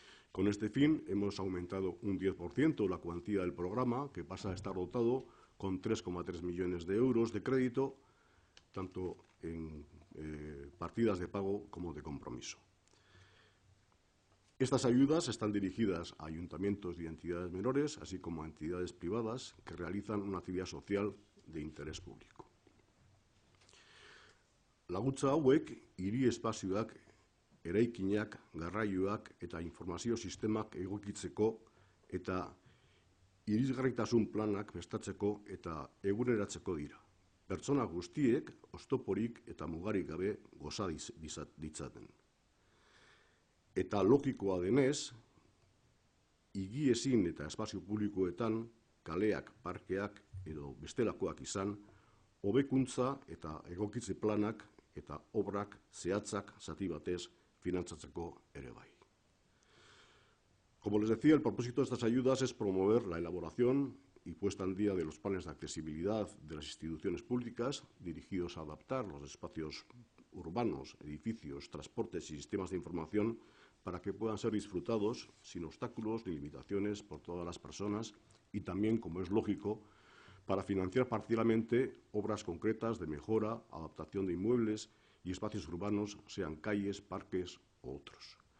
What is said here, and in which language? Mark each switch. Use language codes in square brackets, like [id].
[es] Con este fin, hemos aumentado un 10% la cuantía del programa, que pasa a estar dotado con 3,3 millones de euros de crédito, tanto en partidas de pago como de compromiso. Estas ayudas están dirigidas a ayuntamientos y entidades menores, así como a entidades privadas que realizan una actividad social de interés público. [eu] Laguntza hauek hiri espazioak, eraikinak, garraioak eta informazio sistemak egokitzeko eta irisgarritasun planak prestatzeko eta eguneratzeko dira. Pertsona guztiek oztoporik eta mugarik gabe goza ditzaten. Eta logikoa denez, higiezin eta espazio publikoetan kaleak, parkeak edo bestelakoak izan, hobekuntza eta egokitze planak eta obrak zehatzak zati batez finantzatzeko ere bai. [es] Como les decía, el propósito de estas ayudas es promover la elaboración y puesta en día de los planes de accesibilidad de las instituciones públicas dirigidos a adaptar los espacios urbanos, edificios, transportes y sistemas de información para que puedan ser disfrutados sin obstáculos ni limitaciones por todas las personas y también, como es lógico, para financiar parcialmente obras concretas de mejora, adaptación de inmuebles y espacios urbanos, sean calles, parques u otros.